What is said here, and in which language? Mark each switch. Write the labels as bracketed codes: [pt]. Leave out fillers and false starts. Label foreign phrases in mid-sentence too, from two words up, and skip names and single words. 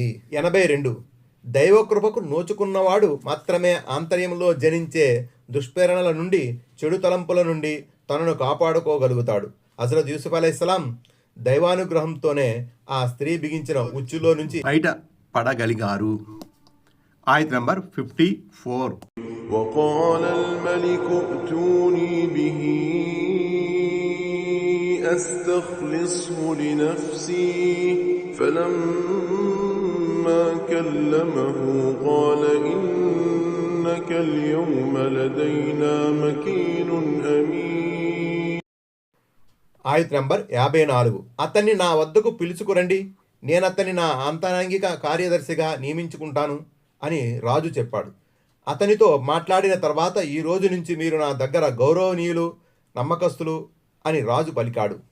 [te] 82 దైవకృపకు నోచుకున్నవాడు మాత్రమే ఆంతర్యంలో జనించే దుష్ప్రేరణల నుండి, చెడు తలంపుల నుండి తనను కాపాడుకోగలుగుతాడు. హజరత్ యూసుఫ్ అలైహిస్సలాం దైవానుగ్రహంతోనే ఆ స్త్రీ బిగించిన ఉచ్చులో నుంచి బయట పడగలిగారు. ఆయత్ నంబర్ 54. [ar] وقال الملك ائتوني به أستخلصه لنفسي فلما كلمه قال إنك اليوم لدينا مكين أمين. [te] ఆయత్ నంబర్ 54. అతన్ని నా వద్దకు పిలుచుకురండి, నేనతన్ని నా ఆంతరంగిక కార్యదర్శిగా నియమించుకుంటాను అని రాజు చెప్పాడు. అతనితో మాట్లాడిన తర్వాత ఈ రోజు నుంచి మీరు నా దగ్గర గౌరవనీయులు, నమ్మకస్తులు అని రాజు పలికాడు.